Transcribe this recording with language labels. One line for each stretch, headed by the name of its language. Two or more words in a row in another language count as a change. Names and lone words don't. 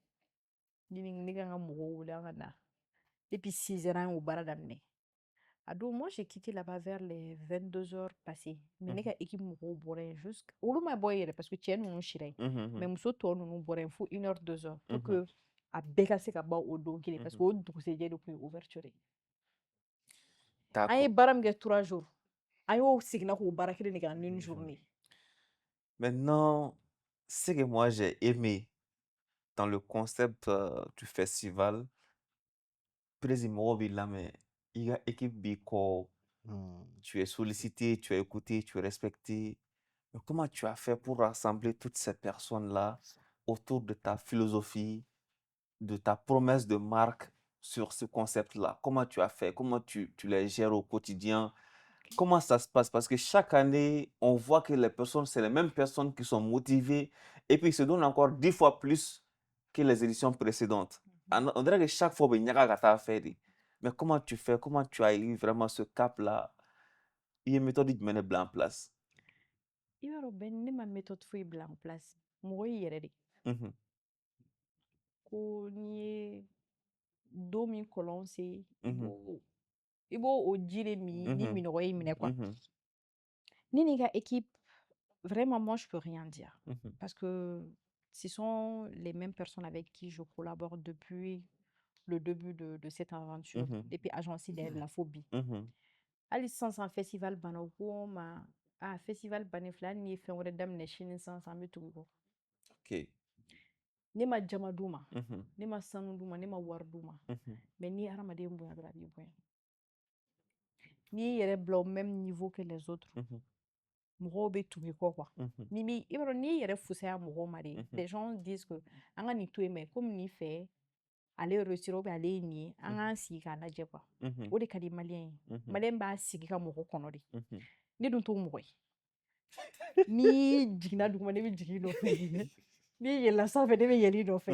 Bambara: Ne kan ka mɔgɔw wele an ka na
French: depuis 6 heures
Bambara: an y'o baara daminɛ.
French: A don moi j'ai quitté là-bas vers les 22 heures passées.
Bambara: Mais ne ka équipe mɔgɔw bɔra yen jusqu'à olu ma bɔ yɛrɛ
French: parce que
Bambara: cɛ ninnu sira yen. Mais muso tɔ ninnu bɔra yen fo
French: 1 heure 2 heures pour que
Bambara: a bɛɛ ka se ka ban o don kelen
French: parce que
Bambara: o dugusɛjɛ de tun ye ouverture ye. An ye baara min kɛ
French: 3 jours
Bambara: an y'o seginna k'o baara kelen de kɛ
French: en une journée. Maintenant, ce que moi j'ai aimé dans le concept du festival, président
Bambara: b'i lamɛn i ka équipe b'i kɔ,
French: tu es sollicité, tu es écouté, tu es respecté. Mais comment tu as fait pour rassembler toutes ces personnes-là autour de ta philosophie, de ta promesse de marque sur ce concept-là? Comment tu as fait? Comment tu les gères au quotidien? Comment ça se passe? Parce que chaque année, on voit que les personnes, c'est les mêmes personnes qui sont motivées et puis ils se donnent encore 10 fois plus que les éditions précédentes. On dirait que chaque fois, il y a un faire. Mais comment tu fais? Comment tu as eu vraiment ce cap-là? Il y a une méthode qui mène en place. Il y a une méthode qui est en place. Moi, il y a des
Bambara: ko n'i ye don min kɔlɔn se i b'o o ji de min ni minɔgɔ y'i minɛ quoi. Ni n'i ka équipe
French: vraiment moi je peux rien dire parce que ce sont les mêmes personnes avec qui je collabore depuis le début de cette aventure depuis agence de la phobie.
Bambara: Hali sisan festival banna u ko n ma festival bannen filɛ hali n'i ye fɛn wɛrɛ daminɛ sini sisan an bɛ tugu i kɔ. ne ma jama d'u ma Mhm. ne ma sanu d'u ma ne ma wari d'u ma Mhm. mais ni hadamaden bonya dɔrɔn a b'i bonya n'i y'i yɛrɛ bila
French: au même niveau que les autres Mhm.
Bambara: mɔgɔw bɛ tugu i kɔ quoi Mhm. i b'a dɔn n'i yɛrɛ fusaya mɔgɔw ma de
French: les gens disent que
Bambara: an ka nin to yen mais komi nin fɛ ale réussir ou bien ale ye nin ye an k'an sigi k'a lajɛ quoi Mhm. o de ka di maliyɛn ye maliyɛn b'a sigi ka mɔgɔ kɔnɔ de Mhm. ne dun t'o mɔgɔ ye n'i jiginna duguma ne bɛ jigin i nɔfɛ n'i yɛlɛnna sanfɛ ne bɛ yɛlɛ i nɔfɛ